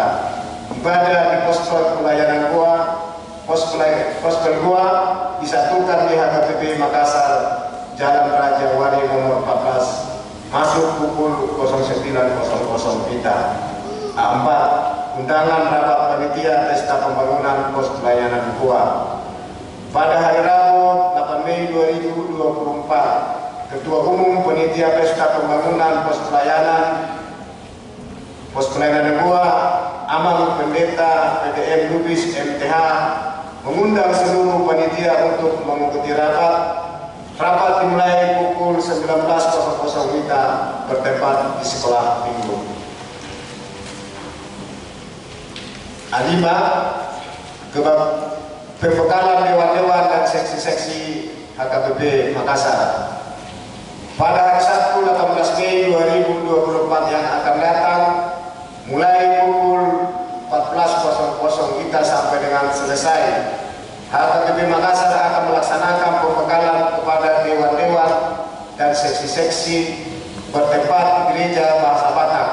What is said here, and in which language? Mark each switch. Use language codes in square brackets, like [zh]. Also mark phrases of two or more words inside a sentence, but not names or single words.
[id] Ibadah di pos pelayanan Goa, pos Goa disatukan di HKBP Makassar, Jalan Raja Wali nomor 14, masuk pukul 09.00 WITA. A4, undangan rapat panitia pesta pembangunan pos pelayanan Goa. Pada hari Rabu 8 Mei 2024, Ketua Umum Panitia Pesta Pembangunan Pos Pelayanan Goa, Amang Pendeta PDM Lubis MTH, mengundang seluruh panitia untuk mengikuti rapat. Rapat dimulai pukul 19.00 WITA bertempat di sekolah minggu. A5, pembekalan dewan-dewan dan seksi-seksi HKBP Makassar. Pada hari Sabtu 18 Mei 2024 yang akan datang, mulai pukul 14.00 WITA sampai dengan selesai, HKBP Makassar akan melaksanakan pembekalan kepada dewan-dewan dan seksi-seksi bertempat di Gereja Bahasa Batak.